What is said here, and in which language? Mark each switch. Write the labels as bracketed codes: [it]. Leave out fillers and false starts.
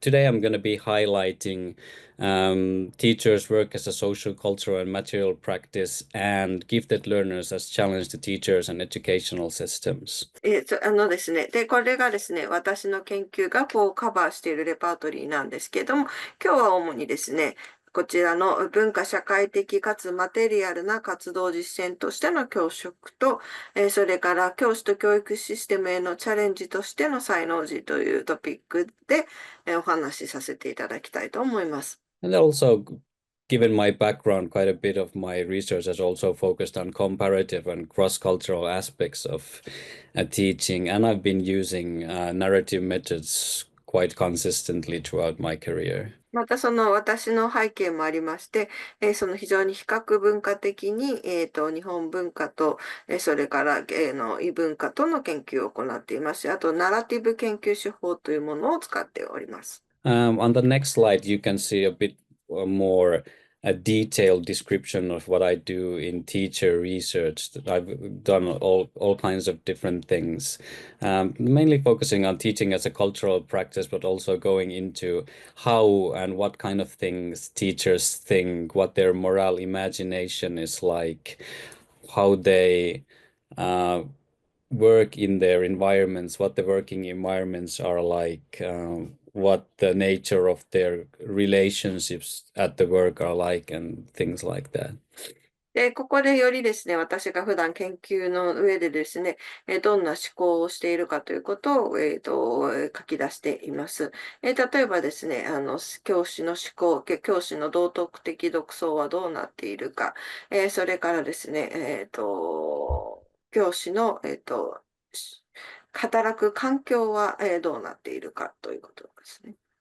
[en] Today, I'm going to be highlighting teachers' work as a social, cultural, and material practice, and gifted learners as challenge to teachers and educational systems. [ja] ですね。で、これがですね、私の研究がこうカバーしているレパートリーなんですけれども、今日は主にですね、こちらの文化社会的かつマテリアルな活動実践としての教職と、それから教師と教育システムへのチャレンジとしての才能児というトピックでお話しさせていただきたいと思います。 [en] And also, given my background, quite a bit of my research has also focused on comparative and cross-cultural aspects of teaching, and I've been using narrative methods quite consistently throughout my career. [ja] またその私の背景もありまして、その非常に比較文化的に、日本文化と、それから、異文化との研究を行っています。あと、ナラティブ研究手法というものを使っております。 [en] On the next slide, you can see a bit more a detailed description of what I do in teacher research. I've done all kinds of different things, mainly focusing on teaching as a cultural practice, but also going into how and what kind of things teachers think, what their moral imagination is like, how they work in their environments, what the working environments are like, what the nature of their relationships at the work are like, and things like that. [ja] で、ここでよりですね、私が普段研究の上でですね、どんな思考をしているかということを、書き出しています。例えばですね、教師の思考、教師の道徳的独創はどうなっているか、それからですね、教師の、働く環境は、どうなっているかということですね。